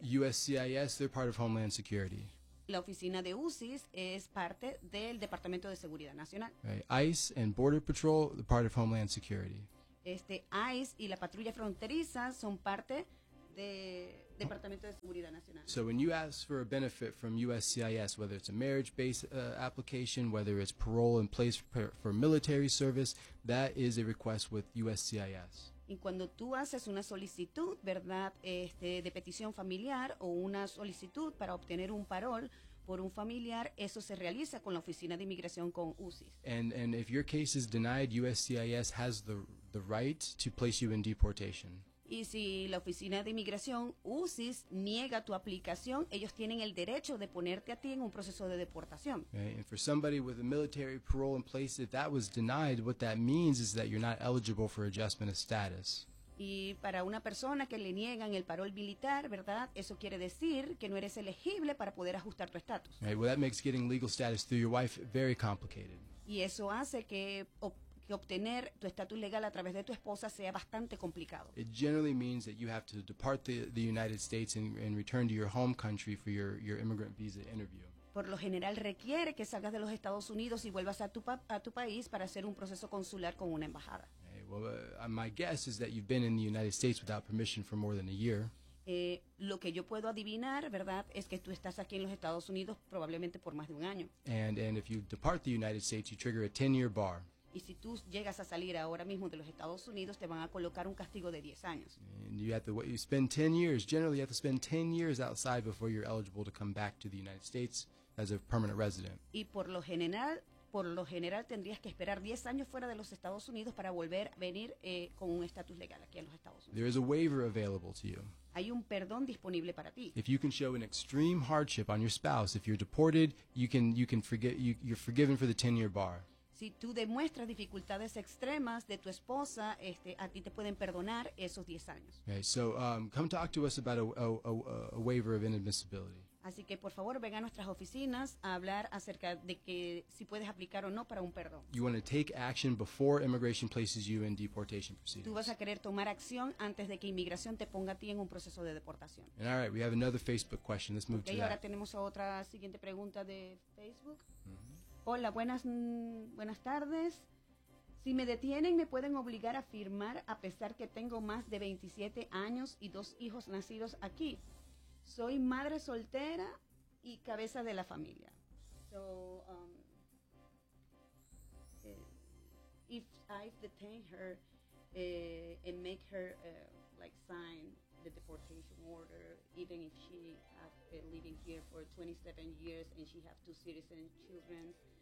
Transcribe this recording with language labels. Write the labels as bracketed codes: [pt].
[en] USCIS, they're part of Homeland Security. [es] La oficina de USIS es parte del Departamento de Seguridad Nacional. [en] Right. ICE and Border Patrol, they're part of Homeland Security. [es] ICE y la patrulla fronteriza son parte de Departamento de Seguridad Nacional. [en] So when you ask for a benefit from USCIS, whether it's a marriage-based application, whether it's parole in place for military service, that is a request with USCIS. [es] Y cuando tú haces una solicitud, ¿verdad?, de petición familiar o una solicitud para obtener un parol por un familiar, eso se realiza con la oficina de inmigración, con USIS. [en] And if your case is denied, USCIS has the right to place you in deportation. [es] Y si la oficina de inmigración, USIS, niega tu aplicación, ellos tienen el derecho de ponerte a ti en un proceso de deportación. [en] Right. And for somebody with a military parole in place, if that was denied, what that means is that you're not eligible for adjustment of status. [es] Y para una persona que le niegan el parol militar, ¿verdad? Eso quiere decir que no eres elegible para poder ajustar tu estatus. [en] Right. Well, that makes getting legal status through your wife very complicated. [es] Y eso hace que obtener tu estatus legal a través de tu esposa sea bastante complicado. [en] It generally means that you have to depart the United States and return to your home country for your immigrant visa interview. [es] Por lo general requiere que salgas de los Estados Unidos y vuelvas a tu país para hacer un proceso consular con una embajada. [en] Okay, well, my guess is that you've been in the United States without permission for more than a year. [es] Lo que yo puedo adivinar, ¿verdad?, es que tú estás aquí en los Estados Unidos probablemente por más de un año. [en] And if you depart the United States, you trigger a 10-year bar. [es] Y si tú llegas a salir ahora mismo de los Estados Unidos, te van a colocar un castigo de 10 años. [en] And you have to spend 10 years. Generally, you have to spend 10 years outside before you're eligible to come back to the United States as a permanent resident. [es] Y por lo general, tendrías que esperar 10 años fuera de los Estados Unidos para volver a venir con un estatus legal aquí en los Estados Unidos. [en] There is a waiver available to you. [es] Hay un perdón disponible para ti. [en] If you can show an extreme hardship on your spouse, if you're deported, you can you're forgiven for the 10-year bar. [es] Si tú demuestras dificultades extremas de tu esposa, a ti te pueden perdonar esos 10 años. [en] Okay, so come talk to us about a waiver of inadmissibility. [es] Así que por favor ven a nuestras oficinas a hablar acerca de que si puedes aplicar o no para un perdón. [en] You want to take action before immigration places you in deportation proceedings. [es] Tú vas a querer tomar acción antes de que inmigración te ponga a ti en un proceso de deportación. [en] And all right, we have another Facebook question. Let's move to that. [es] Ahora tenemos otra siguiente pregunta de Facebook. Mm-hmm. Hola, buenas tardes. Si me detienen, ¿me pueden obligar a firmar a pesar que tengo más de 27 años y dos hijos nacidos aquí? Soy madre soltera y cabeza de la familia. [en] So, if I detain her and make her like sign the deportation order, even if she has been living here for 27 years and she has two citizen children,